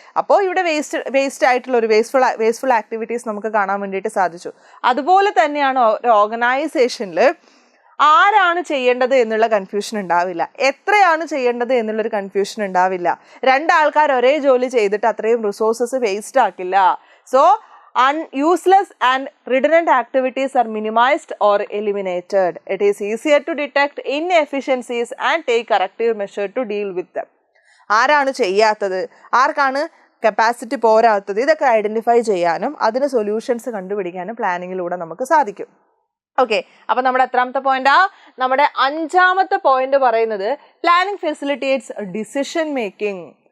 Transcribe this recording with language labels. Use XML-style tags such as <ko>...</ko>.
<ml>അപ്പോൾ ഇവിടെ വേസ്റ്റ് ആയിട്ടുള്ള ഒരു വേസ്റ്റ്ഫുൾ ആക്ടിവിറ്റീസ് നമുക്ക് കാണാൻ വേണ്ടിയിട്ട് സാധിച്ചു. അതുപോലെ തന്നെയാണ് ഒരു ഓർഗനൈസേഷനിൽ ആരാണ് ചെയ്യേണ്ടത് എന്നുള്ള കൺഫ്യൂഷൻ ഉണ്ടാവില്ല, എത്രയാണ് ചെയ്യേണ്ടത് എന്നുള്ളൊരു കൺഫ്യൂഷൻ ഉണ്ടാവില്ല. രണ്ടാൾക്കാർ ഒരേ ജോലി ചെയ്തിട്ട് അത്രയും resources waste ആക്കില്ല.</ml> <en>So useless and redundant activities are minimized or eliminated. It is easier to detect inefficiencies and take corrective measure to deal with them.</en> <ml>ആരാണ് ചെയ്യാത്തത്, ആർക്കാണ് കപ്പാസിറ്റി പോരാത്തത്, ഇതൊക്കെ ഐഡൻറ്റിഫൈ ചെയ്യാനും അതിന് സൊല്യൂഷൻസ് കണ്ടുപിടിക്കാനും പ്ലാനിങ്ങിലൂടെ നമുക്ക് സാധിക്കും. ഓക്കെ, അപ്പം നമ്മുടെ എത്രാമത്തെ പോയിന്റാ? നമ്മുടെ 5ാമത്തെ പോയിന്റ് പറയുന്നത്</ml> <en>Planning facilitates decision making.</en>